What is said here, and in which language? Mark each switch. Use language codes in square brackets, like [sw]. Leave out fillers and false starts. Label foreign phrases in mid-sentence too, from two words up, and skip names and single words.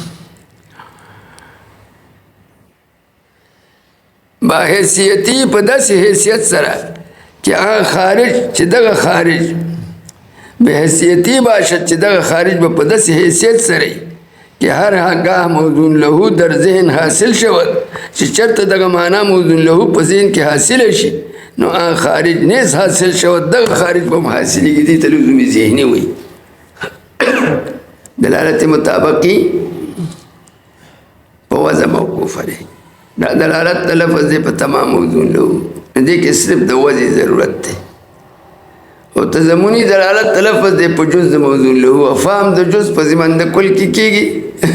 [ps] با حیثیتي په داسې حیثیت سره چې هغه خارج چې دغه خارج به حیثیتي باشد چې دغه خارج به په داسې حیثیت سره [fa] کہ ہر گاہ موضوع لہو در ذہن حاصل شود [ps] چې چرته دغه معنا موضوع لہو په ذهن کې حاصل شي نو [fa] آن خارج نیز حاصل شود [ps] دغه خارج به حاصلېږي دې ته لزوم ذهني وایي دلالت مطابقي په وضع موقوفه دی دا دلالت د لفظ دی په تمام موضوع لہو دې کې صرف د وضع ضرورت دی او تضمني دلالت لفظ دی په جز د موضوع له او فهم د جز په ضمن د کل کې کېږي